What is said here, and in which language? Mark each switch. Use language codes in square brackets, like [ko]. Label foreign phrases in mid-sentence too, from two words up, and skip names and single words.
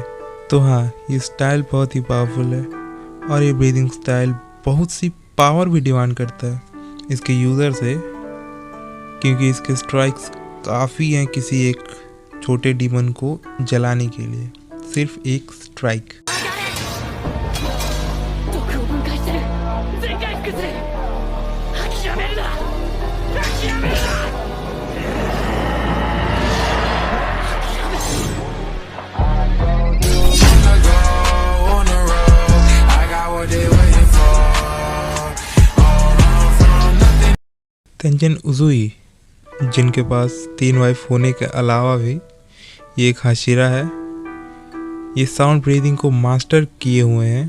[hi] तो हाँ, ये स्टाइल बहुत ही पावरफुल है, और ये [en] breathing style [hi] बहुत सी पावर भी डिमांड करता है इसके यूज़र से, क्योंकि इसके स्ट्राइक्स काफ़ी हैं किसी एक छोटे डीमन को जलाने के लिए, सिर्फ एक स्ट्राइक। [ja] 毒を分解してる。全回復する。諦めるな。諦めるな。 [hi] तेंजिन उजुई, जिनके पास 3 वाइफ होने के अलावा भी ये एक हाशिरा है, ये [en] sound breathing [hi] को मास्टर किए हुए हैं।